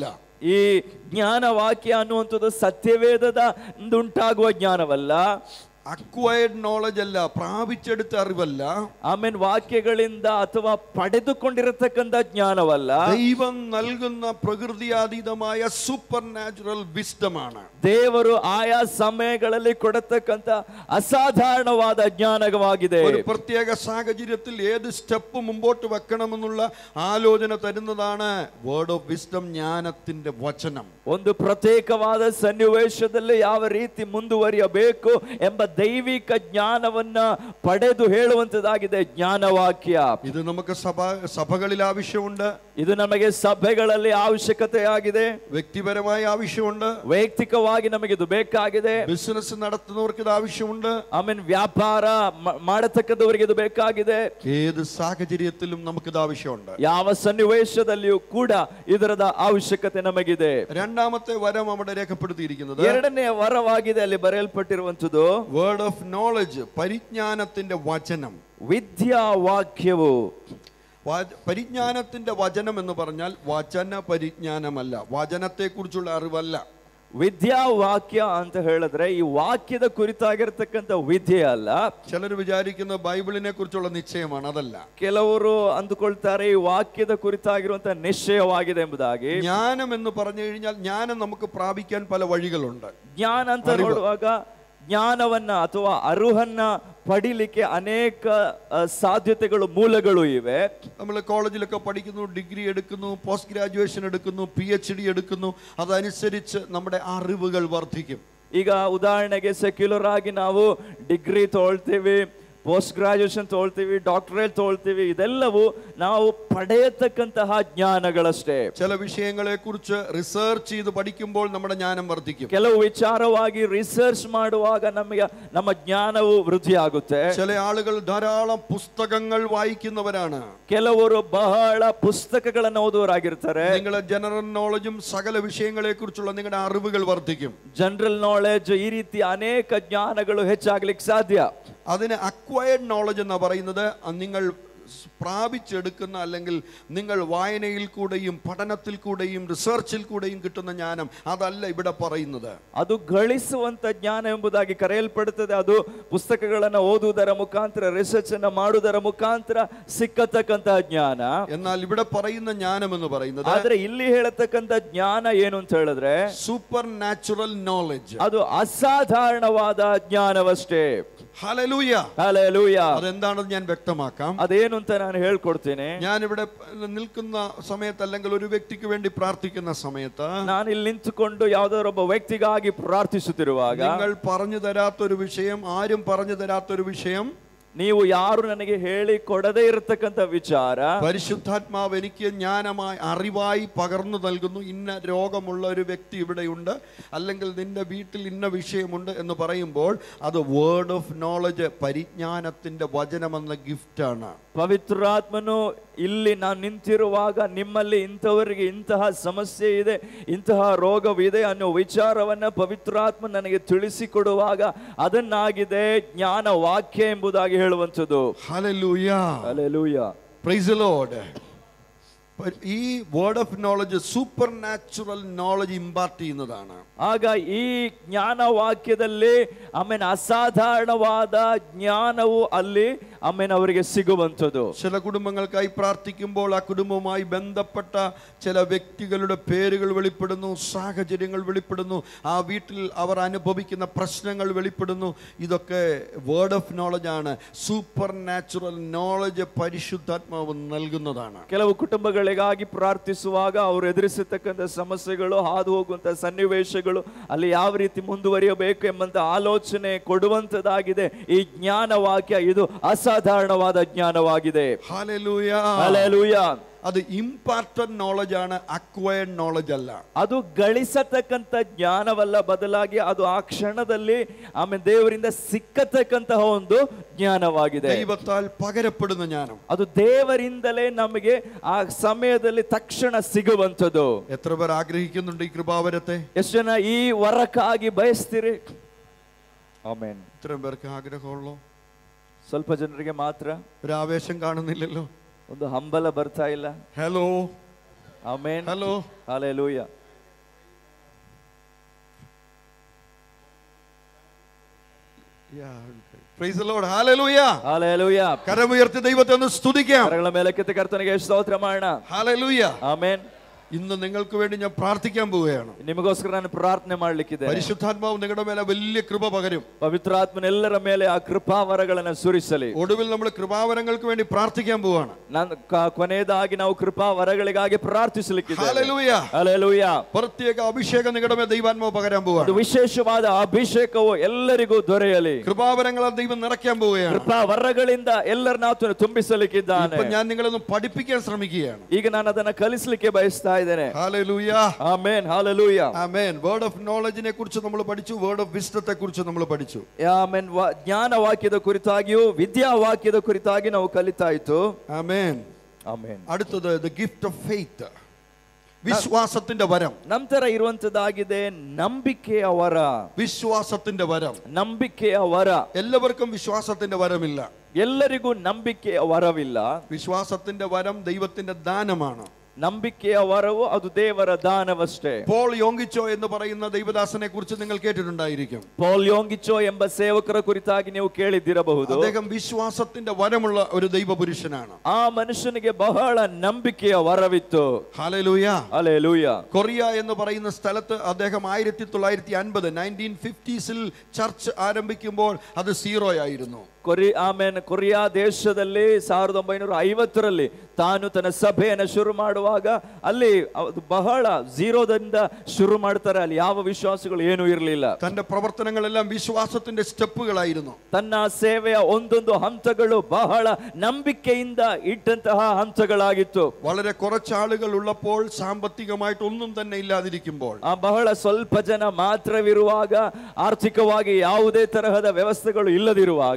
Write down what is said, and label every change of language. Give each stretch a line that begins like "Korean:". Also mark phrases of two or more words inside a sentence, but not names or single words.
Kannada: ಈ ಜ್ಞಾನವಾಕ್ಯ ಅನ್ನುವಂಥದ್ದು ಸತ್ಯವೇದದ ಉಂಟಾಗುವ ಜ್ಞಾನವಲ್ಲ,
English: acquired knowledge
Malayalam: അല്ല, പ്രാപിച്ചെടുത്ത അറിവല്ല.
Kannada: ಆಮೇನ್ ವಾಕ್ಯಗಳಿಂದ ಅಥವಾ ಪಡೆದುಕೊಂಡಿರತಕ್ಕಂಥ ಜ್ಞಾನವಲ್ಲ,
Malayalam: ദൈവം നൽകുന്ന പ്രകൃതിയാതീതമായ
English: super natural wisdom
Malayalam: ആണ്.
Kannada: ದೇವರು ಆಯಾ ಸಮಯಗಳಲ್ಲಿ ಕೊಡತಕ್ಕಂಥ ಅಸಾಧಾರಣವಾದ ಜ್ಞಾನವಾಗಿದೆ.
Malayalam: ഒരു പ്രത്യേക സാഹചര്യത്തിൽ ഏത് സ്റ്റെപ്പ് മുമ്പോട്ട് വെക്കണമെന്നുള്ള ആലോചന തരുന്നതാണ്
English: word of wisdom,
Malayalam: ജ്ഞാനത്തിന്റെ വചനം.
Kannada: ಒಂದು ಪ್ರತ್ಯೇಕವಾದ ಸನ್ನಿವೇಶದಲ್ಲಿ ಯಾವ ರೀತಿ ಮುಂದುವರಿಯಬೇಕು ಎಂಬ ದೈವಿಕ ಜ್ಞಾನವನ್ನ ಪಡೆದು ಹೇಳುವಂತದಾಗಿದೆ ಜ್ಞಾನವಾಕ್ಯ.
Malayalam: ഇത് നമുക്ക് സഭകളിൽ ആവശ്യമുണ്ട്.
Kannada: ಇದು ನಮಗೆ ಸಭೆಗಳಲ್ಲಿ ಅವಶ್ಯಕತೆಯಾಗಿದೆ.
Malayalam: വ്യക്തിപരമായ ആവശ്യമുണ്ട്.
Kannada: ವೈಯಕ್ತಿಕವಾಗಿ ನಮಗೆ ಇದು ಬೇಕಾಗಿದೆ.
Malayalam: ബിസിനസ് നടത്തുന്നവർക്ക് ഇത് ആവശ്യമുണ്ട്.
Kannada: ಆಮೇಲೆ ವ್ಯಾಪಾರ ಮಾಡತಕ್ಕದವರಿಗೆ ಇದು ಬೇಕಾಗಿದೆ.
Malayalam: ഏത് സാഹചര്യത്തിലും നമുക്കിത് ആവശ്യമുണ്ട്.
Kannada: ಯಾವ ಸನ್ನಿವೇಶದಲ್ಲಿಯೂ ಕೂಡ ಇದರದ ಅವಶ್ಯಕತೆ ನಮಗಿದೆ.
Malayalam: രണ്ടാമത്തെ വരം അവിടെ രേഖപ്പെടുത്തിയിരിക്കുന്നത്
Kannada: ಎರಡನೇ ವರವಾಗಿದೆ, ಅಲ್ಲಿ ಬರೆಯಲ್ಪಟ್ಟಿರುವಂತದ್ದು
English: word of knowledge,
Malayalam: പരിജ്ഞാനത്തിന്റെ വചനം.
Kannada: ವಿದ್ಯಾವಾಕ್ಯವು.
Malayalam: പരിജ്ഞാനത്തിന്റെ വചനം എന്ന് പറഞ്ഞാൽ വചന പരിജ്ഞാനമല്ല, വചനത്തെ കുറിച്ചുള്ള അറിവല്ല.
Kannada: ವಿದ್ಯಾವಾಕ್ಯ ಅಂತ ಹೇಳಿದ್ರೆ ಈ ವಾಕ್ಯದ ಕುರಿತಾಗಿರ್ತಕ್ಕಂಥ ವಿದ್ಯೆ ಅಲ್ಲ.
Malayalam: ചിലർ വിചാരിക്കുന്ന ബൈബിളിനെ കുറിച്ചുള്ള നിശ്ചയമാണ്, അതല്ല.
Kannada: ಕೆಲವರು ಅಂದುಕೊಳ್ತಾರೆ ಈ ವಾಕ್ಯದ ಕುರಿತಾಗಿರುವಂತಹ ನಿಶ್ಚಯವಾಗಿದೆ ಎಂಬುದಾಗಿ.
Malayalam: ಜ್ಞಾനം എന്ന് പറഞ്ഞു കഴിഞ്ഞാൽ ജ്ഞാനം നമുക്ക് പ്രാപിക്കാൻ പല വഴികളുണ്ട്.
Kannada: ಜ್ಞಾನ ಅಂತ ನೋಡುವಾಗ ಜ್ಞಾನವನ್ನ ಅಥವಾ ಅರುಹನ್ನ ಪಡಿಲಿಕ್ಕೆ ಅನೇಕ ಸಾಧ್ಯತೆಗಳು, ಮೂಲಗಳು ಇವೆ.
Malayalam: നമ്മൾ കോളേജിലൊക്കെ പഠിക്കുന്നു, ഡിഗ്രി എടുക്കുന്നു,
English: post graduation
Malayalam: എടുക്കുന്നു, PhD എടുക്കുന്നു. അതനുസരിച്ച് നമ്മുടെ അറിവുകൾ വർദ്ധിക്കും.
Kannada: ಈಗ ಉದಾಹರಣೆಗೆ ಸೆಕ್ಯುಲರ್ ಆಗಿ ನಾವು ಡಿಗ್ರಿ ತಗೊಳ್ತೀವಿ,
English: post graduation
Kannada: ತಗೊಳ್ತೀವಿ, ಡಾಕ್ಟರೇಟ್ ತಗೊಳ್ತೀವಿ. ಇದೆಲ್ಲವೂ ನಾವು ಪಡೆಯತಕ್ಕಂತಹ ಜ್ಞಾನಗಳಷ್ಟೇ.
Malayalam: ചില വിഷയങ്ങളെ കുറിച്ച് റിസർച്ച് ചെയ്ത് പഠിക്കുമ്പോൾ നമ്മുടെ ജ്ഞാനം വർദ്ധിക്കും.
Kannada: ಕೆಲವು ವಿಚಾರವಾಗಿ ರಿಸರ್ಚ್ ಮಾಡುವಾಗ ನಮ್ಮ ಜ್ಞಾನವು ವೃದ್ಧಿಯಾಗುತ್ತೆ.
Malayalam: ചില ആളുകൾ ധാരാളം പുസ്തകങ്ങൾ വായിക്കുന്നവരാണ്.
Kannada: ಕೆಲವರು ಬಹಳ ಪುಸ್ತಕಗಳನ್ನು ಓದುವರಾಗಿರ್ತಾರೆ.
Malayalam: നിങ്ങളുടെ
English: general knowledge
Malayalam: സകല വിഷയങ്ങളെ കുറിച്ചുള്ള നിങ്ങളുടെ അറിവുകൾ വർദ്ധിക്കും.
English: general knowledge,
Kannada: ಈ ರೀತಿ ಅನೇಕ ಜ್ಞಾನಗಳು ಹೆಚ್ಚಾಗ್ಲಿಕ್ಕೆ ಸಾಧ್ಯ.
Malayalam: അതിന്
English: acquired knowledge
Malayalam: എന്ന് പറയുന്നത് നിങ്ങൾ പ്രാപിച്ചെടുക്കുന്ന അല്ലെങ്കിൽ നിങ്ങൾ വായനയിൽ കൂടെയും പഠനത്തിൽ കൂടെയും റിസർച്ചിൽ കൂടെയും കിട്ടുന്ന ജ്ഞാനം അതല്ല ഇവിടെ പറയുന്നത്.
Kannada: ಅದು ಗಳಿಸುವಂತ ಜ್ಞಾನ ಎಂಬುದಾಗಿ ಕರೆಯಲ್ಪಡುತ್ತದೆ. ಅದು ಪುಸ್ತಕಗಳನ್ನು ಓದುವುದರ ಮುಖಾಂತರ ರಿಸರ್ಚ್ ಅನ್ನು ಮಾಡುವುದರ ಮುಖಾಂತರ ಸಿಕ್ಕತಕ್ಕಂತ ಜ್ಞಾನ.
Malayalam: എന്നാൽ ഇവിടെ പറയുന്ന ജ്ഞാനം എന്ന് പറയുന്നത്,
Kannada: ಆದ್ರೆ ಇಲ್ಲಿ ಹೇಳತಕ್ಕಂತ ಜ್ಞಾನ ಏನು ಅಂತ ಹೇಳಿದ್ರೆ
English: super natural knowledge,
Kannada: ಅದು ಅಸಾಧಾರಣವಾದ ಜ್ಞಾನವಷ್ಟೇ.
Malayalam: ഹല്ലേലൂയ, ഹല്ലേലൂയ. അതെന്താണെന്ന് ഞാൻ വ്യക്തമാക്കാം.
Kannada: ಅದೇನು ಅಂತ ನಾನು ಹೇಳ್ಕೊಡ್ತೇನೆ.
Malayalam: ഞാനിവിടെ നിൽക്കുന്ന സമയത്ത് അല്ലെങ്കിൽ ഒരു വ്യക്തിക്ക് വേണ്ടി പ്രാർത്ഥിക്കുന്ന സമയത്ത്
Kannada: ನಾನು ಇಲ್ಲಿ ನಿಂತುಕೊಂಡು ಯಾವುದೊಬ್ಬ ವ್ಯಕ್ತಿಗಾಗಿ ಪ್ರಾರ್ಥಿಸುತ್ತಿರುವಾಗ
Malayalam: നിങ്ങൾ പറഞ്ഞു തരാത്തൊരു വിഷയം, ആരും പറഞ്ഞു തരാത്തൊരു വിഷയം,
Kannada: ನೀವು ಯಾರು ನನಗೆ ಹೇಳಿ ಕೊಡದೇ ಇರತಕ್ಕಂತ ವಿಚಾರ
Malayalam: പരിശുദ്ധാത്മാവ് എനിക്ക് ജ്ഞാനമായി അറിവായി പകർന്നു നൽകുന്നു. ഇന്ന രോഗമുള്ള ഒരു വ്യക്തി ഇവിടെയുണ്ട്, അല്ലെങ്കിൽ നിന്റെ വീട്ടിൽ ഇന്ന വിഷയമുണ്ട് എന്ന് പറയുമ്പോൾ അത്
English: word of knowledge,
Malayalam: പരിജ്ഞാനത്തിന്റെ വചനമെന്ന ഗിഫ്റ്റാണ്.
Kannada: ಪವಿತ್ರಾತ್ಮನು ಇಲ್ಲಿ ನಾನು ನಿಂತಿರುವಾಗ ನಿಮ್ಮಲ್ಲಿ ಇಂಥವರಿಗೆ ಇಂತಹ ಸಮಸ್ಯೆ ಇದೆ, ಇಂತಹ ರೋಗವಿದೆ ಅನ್ನೋ ವಿಚಾರವನ್ನ ಪವಿತ್ರಾತ್ಮ ನನಗೆ ತಿಳಿಸಿಕೊಡುವಾಗ ಅದನ್ನಾಗಿದೆ ಜ್ಞಾನ ವಾಕ್ಯ ಎಂಬುದಾಗಿ ಹೇಳುವಂಥದ್ದು.
Malayalam: ഹല്ലേലൂയ,
Kannada: ಹಲ್ಲೆಲೂಯ,
English: praise the Lord.
Malayalam: ഈ
English: word of knowledge super natural knowledge impart
Malayalam: ചെയ്യുന്നതാണ്.
Kannada: ಆಗ ಈ ಜ್ಞಾನ ವಾಕ್ಯದಲ್ಲಿ ಆಮೇಲೆ ಅಸಾಧಾರಣವಾದ ಜ್ಞಾನವು ಅಲ್ಲಿ ಆಮೇಲೆ ಅವರಿಗೆ ಸಿಗುವಂಥದ್ದು.
Malayalam: ചില കുടുംബങ്ങൾക്കായി പ്രാർത്ഥിക്കുമ്പോൾ ആ കുടുംബവുമായി ബന്ധപ്പെട്ട ചില വ്യക്തികളുടെ പേരുകൾ വെളിപ്പെടുന്നു, സാഹചര്യങ്ങൾ വെളിപ്പെടുന്നു, ആ വീട്ടിൽ അവർ അനുഭവിക്കുന്ന പ്രശ്നങ്ങൾ വെളിപ്പെടുന്നു. ഇതൊക്കെ
English: word of knowledge
Malayalam: ആണ്.
English: super natural knowledge
Malayalam: പരിശുദ്ധാത്മാവ് നൽകുന്നതാണ്.
Kannada: ಕೆಲವು ಕುಟುಂಬಗಳಿಗಾಗಿ ಪ್ರಾರ್ಥಿಸುವಾಗ ಅವರು ಎದುರಿಸತಕ್ಕಂಥ ಸಮಸ್ಯೆಗಳು, ಹಾದು ಹೋಗುವಂತ ಸನ್ನಿವೇಶಗಳು, ಅಲ್ಲಿ ಯಾವ ರೀತಿ ಮುಂದುವರಿಯಬೇಕು ಎಂಬಂತ ಆಲೋಚನೆ ಕೊಡುವಂತದಾಗಿದೆ ಈ ಜ್ಞಾನ ವಾಕ್ಯ. ಇದು ಅಸಾಧಾರಣವಾದ ಜ್ಞಾನವಾಗಿದೆ.
Malayalam: ഹല്ലേലൂയ,
Kannada: ಹಲ್ಲೆಲೂಯ. ಅದು
English: important knowledge
Kannada: ആണ്,
English: acquired knowledge
Kannada: ಅಲ್ಲ. ಅದು ಗಳಿಸತಕ್ಕಂಥ ಜ್ಞಾನವಲ್ಲ, ಬದಲಾಗಿ ಅದು ಆ ಕ್ಷಣದಲ್ಲಿ ಆಮೇಲೆ ದೇವರಿಂದ ಸಿಕ್ಕತಕ್ಕಂತಹ ಒಂದು ಜ್ಞಾನವಾಗಿದೆ.
Malayalam: ദൈവത്താൽ പകരപ്പെടുന്ന ജ്ഞാനം.
Kannada: ಅದು ದೇವರಿಂದಲೇ ನಮಗೆ ಆ ಸಮಯದಲ್ಲಿ ತಕ್ಷಣ ಸಿಗುವಂಥದ್ದು.
Malayalam: എത്ര പേർ ആഗ്രഹിക്കുന്നുണ്ട് ഈ കൃപാവരത്തെ?
Kannada: ಎಷ್ಟು ಜನ ಈ ವರಕ್ಕಾಗಿ ಬಯಸ್ತೀರಿ? ಆಮೆನ್.
Malayalam: ഇത്രയും പേർക്ക് ആഗ്രഹമുള്ളൂ?
Kannada: ಸ್ವಲ್ಪ ಜನರಿಗೆ ಮಾತ್ರ.
Malayalam: ഒരു ആവേശം കാണുന്നില്ലല്ലോ,
Kannada: ಒಂದು ಹಂಬಲ ಬರ್ತಾ ಇಲ್ಲ.
Malayalam: ഹലോ,
Kannada: ಆಮೆನ್,
Malayalam: ഹലോ,
Kannada: ಹಲ್ಲೆಲೂಯ.
English: praise the Lord, ഹല്ലേലൂയ,
Kannada: ಹಲ್ಲೆಲೂಯ.
Malayalam: കരമുയർത്തി ദൈവത്തെ ഒന്ന് സ്തുതിക്കാം.
Kannada: ಕರಗಳ ಮೇಲೆ ಕೆತ್ತ ಕರ್ತನಿಗೆ ಸ್ತೋತ್ರ ಮಾಡೋಣ.
Malayalam: ഹല്ലേലൂയ.
Kannada: ಆಮೆನ್.
Malayalam: ഇന്ന് നിങ്ങൾക്ക് വേണ്ടി ഞാൻ പ്രാർത്ഥിക്കാൻ പോവുകയാണ്.
Kannada: ನಿಮಗೋಸ್ಕರ ನಾನು ಪ್ರಾರ್ಥನೆ ಮಾಡಲಿಕ್ಕಿದ್ದೇನೆ.
Malayalam: പരിശുദ്ധാത്മാവ് നിങ്ങളുടെ മേലെ വലിയ കൃപ പകരും.
Kannada: ಪವಿತ್ರಾತ್ಮನ ಎಲ್ಲರ ಮೇಲೆ ಆ ಕೃಪಾವರಗಳನ್ನು ಸುರಿಸಲಿ.
Malayalam: ഒടുവിൽ നമ്മൾ കൃപാവരങ്ങൾക്ക് വേണ്ടി പ്രാർത്ഥിക്കാൻ പോവാണ്.
Kannada: ಕೊನೆಯದಾಗಿ ನಾವು ಕೃಪಾವರಗಳಿಗಾಗಿ ಪ್ರಾರ್ಥಿಸಲಿಕ್ಕಿದ್ದೇವೆ.
Malayalam: ഹല്ലേലൂയ,
Kannada: ಹಲ್ಲೆಲೂಯ.
Malayalam: പ്രത്യേക അഭിഷേകം നിങ്ങളുടെ മേൽ ദൈവാത്മാവ് പകരാൻ പോവാണ്.
Kannada: ವಿಶೇಷವಾದ ಅಭಿಷೇಕವು ಎಲ್ಲರಿಗೂ ದೊರೆಯಲಿ.
Malayalam: കൃപാവരങ്ങളാൽ ദൈവം നിറയ്ക്കാൻ പോവുകയാണ്.
Kannada: ಕೃಪಾವರಗಳಿಂದ ಎಲ್ಲರನ್ನ ಆತನು ತುಂಬಿಸಲಿಕ್ಕಿದ್ದಾನೆ.
Malayalam: ഇപ്പൊ ഞാൻ നിങ്ങളൊന്ന് പഠിപ്പിക്കാൻ ശ്രമിക്കുകയാണ്.
Kannada: ಈಗ ನಾನು ಅದನ್ನ ಕಲಿಸಲಿಕ್ಕೆ ಬಯಸ್ತಾ ಇದ್ದೇನೆ.
Malayalam: ഹല്ലേലൂയ,
Kannada: ಆಮೆನ್, ಹಲ್ಲೆಲೂಯ.
Malayalam: ആമേൻ.
English: word of knowledge
Malayalam: കുറിച്ച് നമ്മൾ പഠിച്ചു,
English: word of wisdom
Malayalam: കുറിച്ച് നമ്മൾ പഠിച്ചു.
Kannada: ಆಮೆನ್. ಜ್ಞಾನ ವಾಕ್ಯದ ಕುರಿತಾಗಿಯೂ ವಿದ್ಯಾ ವಾಕ್ಯದ ಕುರಿತಾಗಿ ನಾವು ಕಲಿತಾಯಿತು.
Malayalam: ആമേൻ.
Kannada: ಆಮೆನ್.
Malayalam: അടുത്തത്
English: the gift of faith,
Malayalam: വിശ്വാസത്തിന്റെ വരം.
Kannada: ನಂತರ ಇರುವಂತದ್ದಾಗಿದೆ ನಂಬಿಕೆಯ ವರ.
Malayalam: വിശ്വാസത്തിന്റെ വരം.
Kannada: ನಂಬಿಕೆಯ ವರ.
Malayalam: എല്ലാവർക്കും വിശ്വാസത്തിന്റെ വരമില്ല.
Kannada: ಎಲ್ಲರಿಗೂ ನಂಬಿಕೆಯ ವರವಿಲ್ಲ.
Malayalam: വിശ്വാസത്തിന്റെ വരം ദൈവത്തിന്റെ ദാനമാണ്.
Kannada: ನಂಬಿಕೆಯ ವರವು ಅದು ದೇವರ ದಾನವಷ್ಟೇ.
Malayalam: പോൾ യോങ്കിച്ചോ എന്ന് പറയുന്ന ദൈവദാസനെ കുറിച്ച് നിങ്ങൾ കേട്ടിട്ടുണ്ടായിരിക്കും.
Kannada: ಪೌಲ್ ಯೋಂಗಿಚೋ ಎಂಬ ಸೇವಕರ ಕುರಿತಾಗಿ ನೀವು ಕೇಳಿದ್ದಿರಬಹುದು.
Malayalam: അദ്ദേഹം വിശ്വാസത്തിന്റെ വരമുള്ള ഒരു ദൈവപുരുഷനാണ്.
Kannada: ಆ ಮನುಷ್ಯನಿಗೆ ಬಹಳ ನಂಬಿಕೆಯ ವರವಿತ್ತು.
Malayalam: ഹല്ലേലൂയ,
Kannada: ಹಲ್ಲೆಲೂಯ.
Malayalam: കൊറിയ എന്ന് പറയുന്ന സ്ഥലത്ത് അദ്ദേഹം 1950 ചർച്ച് ആരംഭിക്കുമ്പോൾ അത് 0 ആയിരുന്നു.
Kannada: ಕೊರಿಯಾ ದೇಶದಲ್ಲಿ 1950ರಲ್ಲಿ ತಾನು ತನ್ನ ಸಭೆಯನ್ನು ಶುರು ಮಾಡುವಾಗ ಅಲ್ಲಿ ಬಹಳ ಝೀರೋದಿಂದ ಶುರು ಮಾಡ್ತಾರೆ. ಅಲ್ಲಿ ಯಾವ ವಿಶ್ವಾಸಗಳು ಏನೂ ಇರಲಿಲ್ಲ.
Malayalam: തന്റെ പ്രവർത്തനങ്ങളെല്ലാം വിശ്വാസത്തിന്റെ സ്റ്റെപ്പുകളായിരുന്നു.
Kannada: ತನ್ನ ಸೇವೆಯ ಒಂದೊಂದು ಹಂತಗಳು ಬಹಳ ನಂಬಿಕೆಯಿಂದ ಇಟ್ಟಂತಹ ಹಂತಗಳಾಗಿತ್ತು.
Malayalam: വളരെ കുറച്ച് ആളുകൾ ഉള്ളപ്പോൾ, സാമ്പത്തികമായിട്ട് ഒന്നും തന്നെ ഇല്ലാതിരിക്കുമ്പോൾ,
Kannada: ಬಹಳ ಸ್ವಲ್ಪ ಜನ ಮಾತ್ರವಿರುವಾಗ, ಆರ್ಥಿಕವಾಗಿ ಯಾವುದೇ ತರಹದ ವ್ಯವಸ್ಥೆಗಳು ಇಲ್ಲದಿರುವಾಗ